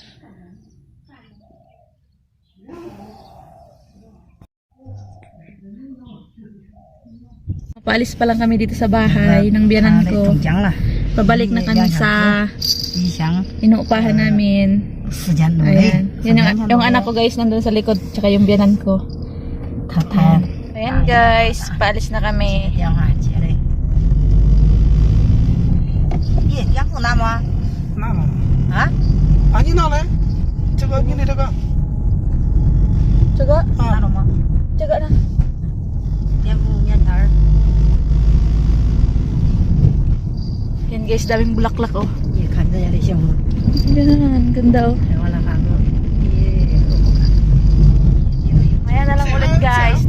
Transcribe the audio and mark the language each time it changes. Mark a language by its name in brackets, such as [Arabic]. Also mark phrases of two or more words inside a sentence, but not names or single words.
[Filipino] Paalis pa lang kami dito sa bahay ng biyanan ko. Pabalik na kami sa inuupahan namin. Ayan. Yung anak ko guys nandun sa likod, tsaka yung biyanan ko. Ayan guys, paalis na kami. [Korean] 나무. 아? 아니 나네. 저거 여기네 저거. [Filipino] Tsaga? Tsaga na. Yan guys, daming bulaklak oh. Yan, ganda oh. Ayan na lang ulit guys.